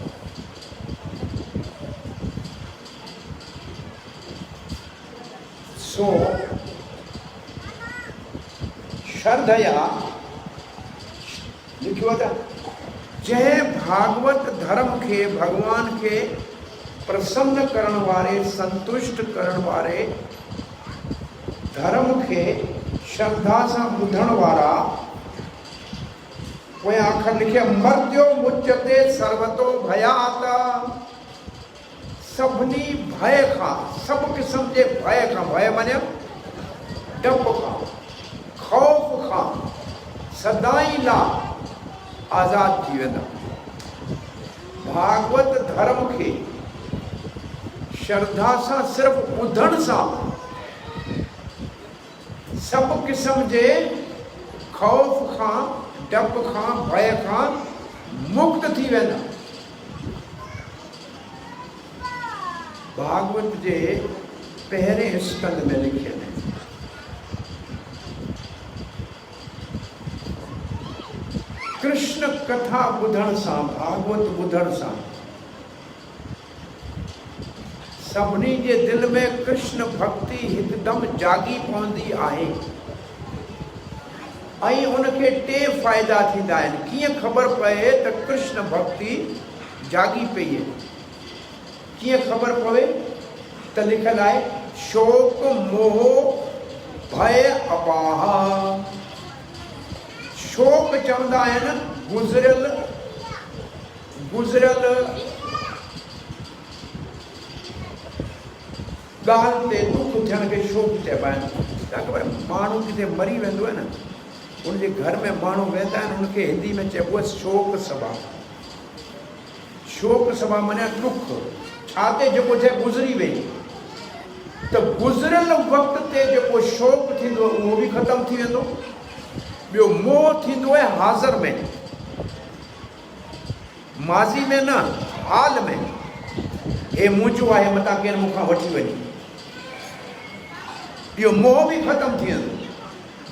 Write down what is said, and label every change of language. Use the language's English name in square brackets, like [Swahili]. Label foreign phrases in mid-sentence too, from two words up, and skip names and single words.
[Sindhi] सो श्रद्धया लिखियो आहे त जंहिं भागवत धर्म खे, भगवान खे प्रसन्न करण वारे, संतुष्ट करण वारे धर्म खे श्रद्धा सां ॿुधण वारा पोयां अखर लिखे [Sanskrit] मर्त्यो मुच्यते सर्वतो भयात। [Sindhi] सभिनी भय खां, सभु क़िस्म जे भय खां, भय माने डप खां, खौफ़ खां सदाई लाइ आज़ाद थी वेंदा। भागवत धर्म खे श्रद्धा सां सिर्फ़ ॿुधण सां सभु क़िस्म जे खौफ़ खां, डप खां, भय खां मुक्त थी वेंदा। भागवत जे पहिरें स्कंद में लिखियल है, कृष्ण कथा ॿुधण सां, भागवत ॿुधण सां सभिनी जे दिल में कृष्ण भक्ति हिकदमि जागी पवंदी आहे। ऐं उनखे टे फ़ाइदा थींदा आहिनि। कीअं ख़बर पए त कृष्ण भक्ति जागी पई आहे? कीअं ख़बर पवे त लिखियल आहे [Sanskrit] शोक मोह भय अपाह। [Sindhi] शोक चवंदा आहिनि गुज़रियल ॻाल्हि ते दुख थियण खे शोक चइबा आहिनि। तव्हांखे ख़बर माण्हू किथे मरी वेंदो आहे न, उनजे घर में माण्हू वेंदा आहिनि, उनखे हिंदी में चइबो आहे [Hindi] शोक सभा। शोक सभा [Sindhi] माने दुख छा ते जेको थिए गुज़री वई, त गुज़रियल वक़्त ते जेको शोक थींदो उहो बि ख़तमु थी वेंदो। ॿियो मोह थींदो आहे हाज़िर में, माज़ी में न, हाल में। हे मुंहिंजो आहे, मतां केरु मूंखां वठी वञे, इहो मोह बि ख़तमु थी वेंदो।